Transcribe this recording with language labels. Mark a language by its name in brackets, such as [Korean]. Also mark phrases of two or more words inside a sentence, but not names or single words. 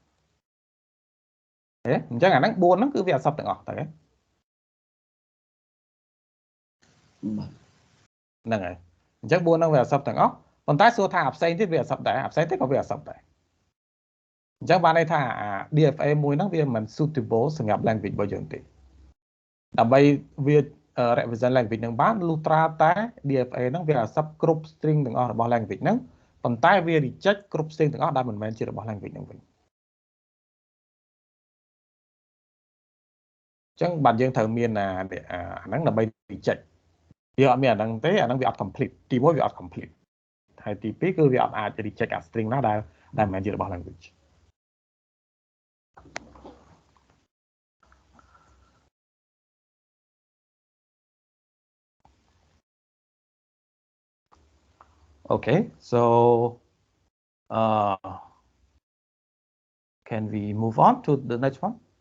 [Khmer] អញ្ចឹងអាហ្នឹង4ហ្នឹងគឺវាអត់សពទាំងអស់ទៅហ្នឹងហើយអញ្ចឹង4ហ្នឹងវាអត់សពទាំងអស់ប៉ុន្តែសួរថាអាផ្សេងទៀតវាអត់សពដែរអាផ្សេងទៀតក៏វាអត់សពដែរអញ្ចឹងបានន័យថាអា DFA មួយហ្នឹងវាមិន suitable សម្រាប់ language របស់យើងទេដើម្បីវា [English] represent language [Khmer] ហ្នឹងបានលុះត្រាតែ DFA ហ្នឹងវាអត់សពគ្រប់ string ទាំងអស់របស់ language ហ្នឹងប៉ុន្តែវា reject គ្រប់ string ទាំងអស់ដែលមិនមែនជារបស់ language ហ្នឹងវិញ ចឹងបាទយើងត្រូវមានអាហ្នឹងដើម្បី reject វាអត់មាន អាហ្នឹងទេអាហ្នឹងវាអត់ complete ទី1វាអត់ complete ហើយទី2គឺវាអត់អាច reject អា string ណាដែលមិនមែនជារបស់ [English] language Okay, so can we move on to the next one?